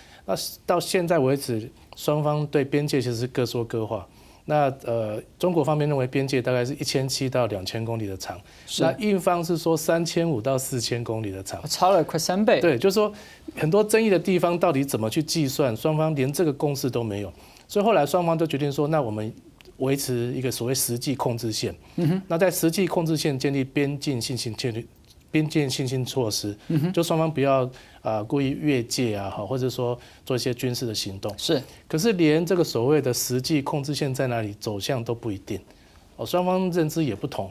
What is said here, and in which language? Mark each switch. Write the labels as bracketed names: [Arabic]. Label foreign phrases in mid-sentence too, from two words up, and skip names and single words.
[Chinese] 那到現在為止，雙方對邊界其實是各說各話。那中國方面認為邊界大概是1700到2000公里的長，那印方是說3500到4000公里的長，差了快3倍。對，就是說很多爭議的地方到底怎麼去計算，雙方連這個共識都沒有。所以後來雙方都決定說，那我們维持一个所谓实际控制线。那在实际控制线建立边境信心措施，就双方不要故意越界啊，或者说做一些军事的行动。是，可是连这个所谓的实际控制线在哪里走向都不一定，双方认知也不同。